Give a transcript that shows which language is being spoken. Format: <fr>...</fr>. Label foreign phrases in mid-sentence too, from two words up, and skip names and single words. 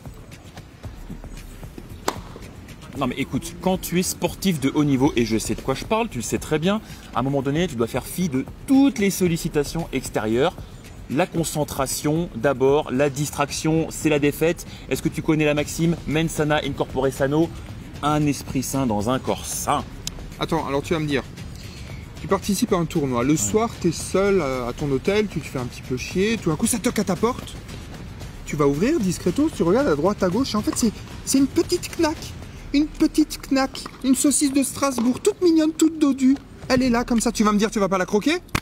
<fr>Non mais écoute, quand tu es sportif de haut niveau, et je sais de quoi je parle, tu le sais très bien, à un moment donné, tu dois faire fi de toutes les sollicitations extérieures. La concentration d'abord, la distraction, c'est la défaite. Est-ce que tu connais la maxime</fr> <la>mens sana in corpore sano?</la> <fr>Un esprit sain dans un corps sain. Attends, alors tu vas me dire, tu participes à un tournoi, le soir tu es seul à ton hôtel, tu te fais un petit peu chier, tout d'un coup ça toque à ta porte, tu vas ouvrir discretos, tu regardes à droite à gauche, et en fait c'est une petite knack, une saucisse de Strasbourg, toute mignonne, toute dodue, elle est là comme ça, tu vas me dire tu vas pas la croquer?</fr>